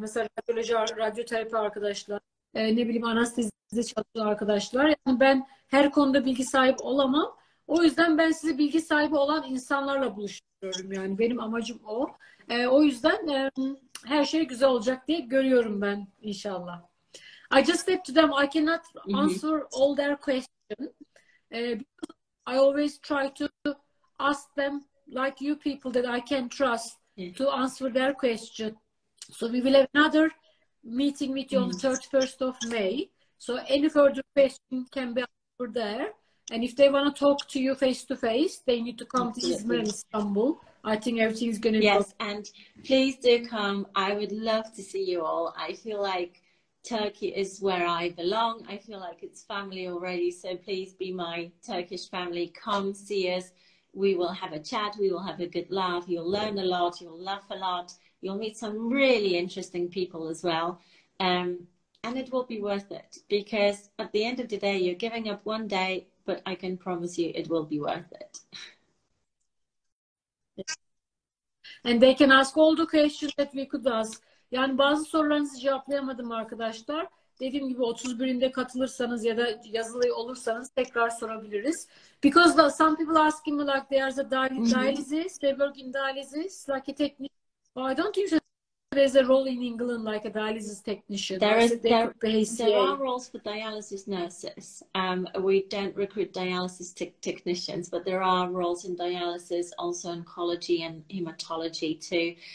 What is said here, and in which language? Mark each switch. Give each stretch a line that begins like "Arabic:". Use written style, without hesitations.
Turkish: Mesela radyoterapi arkadaşlar, ne bileyim anestezide çalışan arkadaşlar. Yani ben her konuda bilgi sahibi olamam. O yüzden ben sizi bilgi sahibi olan insanlarla buluşturuyorum. Yani benim amacım o. O yüzden her şey güzel olacak diye görüyorum ben inşallah.
English: I just said to them I cannot answer all their questions. Because I always try to ask them like you people that I can trust to answer their question. So we will have another meeting with you on the 31st of May. So any further question can be answered there. And if they want to talk to you face to face, they need to come to İzmir and Istanbul. I think everything's going to go. Yes, and please do come. I would love to see you all. I feel like Turkey is where I belong. I feel like it's family already. So please be my Turkish family. Come see us. We will have a chat. We will have a good laugh. You'll learn a lot. You'll laugh a lot. You'll meet some really interesting people as well. And it will be worth it because at the end of the day, you're giving up one day, but I can promise you it will be worth it. And they can ask all the questions that we could ask.
Turkish: Yani bazı sorularınızı cevaplayamadım arkadaşlar. Dediğim gibi 31'inde katılırsanız ya da yazılı olursanız tekrar sorabiliriz.
English: Because some people asking me like there's a dialysis, they work in dialysis, like a technician. Well, I don't think there's a role in England like a dialysis technician. There are roles for dialysis nurses. We don't recruit dialysis technicians, but there are roles in dialysis, also oncology and hematology too.